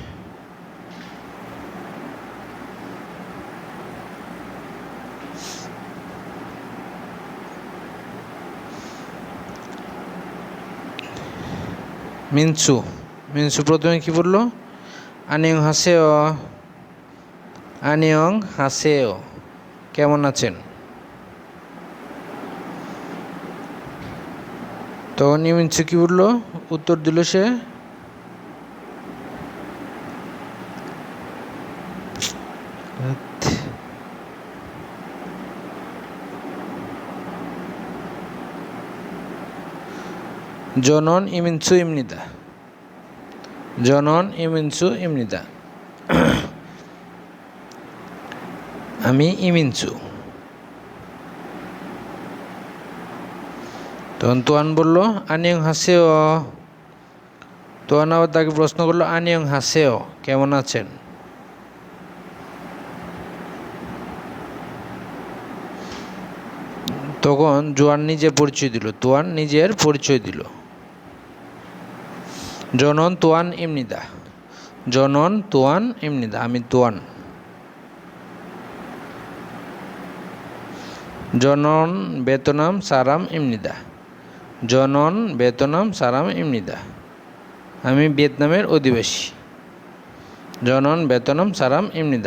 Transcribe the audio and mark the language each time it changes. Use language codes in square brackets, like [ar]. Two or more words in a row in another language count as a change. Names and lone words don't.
[bn] মিনসু প্রথমে কি বললো? [ko] 안녕 하세요, [bn] কেমন আছেন? তখন মিনসু কি বললো? উত্তর দিল সে [ko] 저는 이민수입니다. 저는 이민수입니다. [bn] আমি ইমিনসু। তখন তুয়ান বলল [ko] 안녕 하세요. [bn] তুয়ান আবার তাকে প্রশ্ন করলো [ko] 안녕 하세요, [bn] কেমন আছেন? তখন তুয়ান নিজের পরিচয় দিল। [ko] 저는 তুয়ান입니다। 저는 তুয়ান입니다। [bn] আমি তুয়ান। [ko] 저는 베트남 사람입니다. 저는 베트남 사람입니다. [bn] আমি ভিয়েতনামের অধিবাসী। [ko] 저는 베트남 사람입니다.